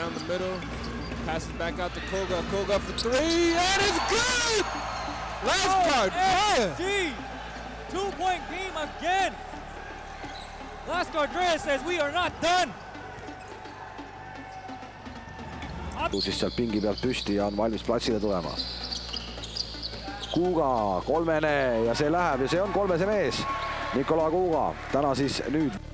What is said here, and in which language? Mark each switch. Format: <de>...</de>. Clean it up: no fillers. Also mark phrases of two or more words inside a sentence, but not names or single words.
<en>middle. Passes back out to Koga. Koga for three, and it's good! Last card, man! OMG! 2-point game again! Lasco Andreas says we are not done!</en> <et>siis sealt pingi pealt püsti ja on valmis platsile tulema. Kuuga, kolmene ja see läheb ja see on kolmese mees. Nikola Kuuga, täna siis nüüd.</et>